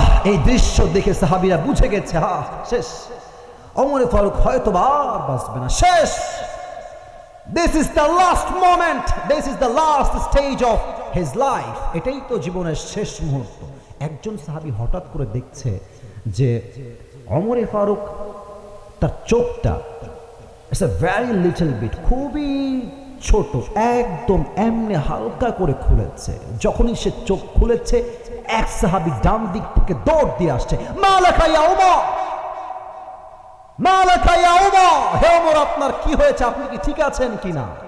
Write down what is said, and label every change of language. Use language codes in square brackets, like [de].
[bn] এই দৃশ্য দেখে সাহাবীরা বুঝে গেছে, শেষ, ওমর ফারুক হয়তো আর বাঁচবে না, শেষ। [en] This is the last moment, this is the last stage of his life. [bn] এটাই তো জীবনের শেষ মুহূর্ত। একজন সাহাবী হঠাৎ করে দেখছে যে ওমর ফারুক তার চোখটা [en] it's a very little bit, [bn] খুবই ছোট, একদম এমনি হালকা করে খুলেছে। যখনই সে চোখ খুলেছে, এক সাহাবী ডান দিক থেকে দৌড় দিয়ে আসছে, [ar] মালাকা ইয়া ওমর, মালাকা ইয়া ওমর, [bn] হে ওমর আপনার কি হয়েছে, আপনি কি ঠিক আছেন কিনা?